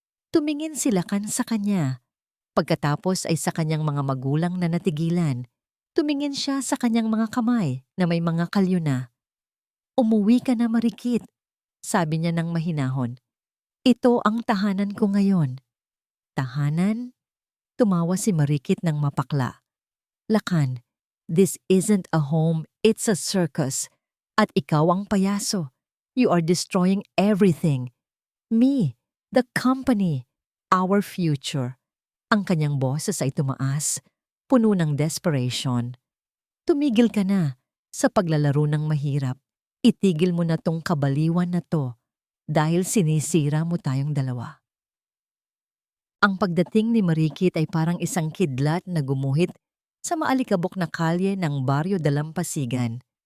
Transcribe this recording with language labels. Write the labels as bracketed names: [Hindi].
[Filipino] Tumingin si Lakan sa kanya. Pagkatapos ay sa kanyang mga magulang na natigilan. Tumingin siya sa kanyang mga kamay na may mga kalyo na. "Umuwi ka na, Marikit," sabi niya ng mahinahon. "Ito ang tahanan ko ngayon." "Tahanan?" Tumawa si Marikit ng mapakla. [English] "Lakan, this isn't a home, it's a circus. [Filipino] At ikaw ang payaso. [English] You are destroying everything. Me, the company, our future." [Filipino] Ang kanyang boses ay tumaas, puno ng desperation. "Tumigil ka na sa paglalaro ng mahirap. Itigil mo na tong kabaliwan na to dahil sinisira mo tayong dalawa." Ang pagdating ni Marikit ay parang isang kidlat na gumuhit sa maalikabok na kalye ng Baryo Dalampasigan.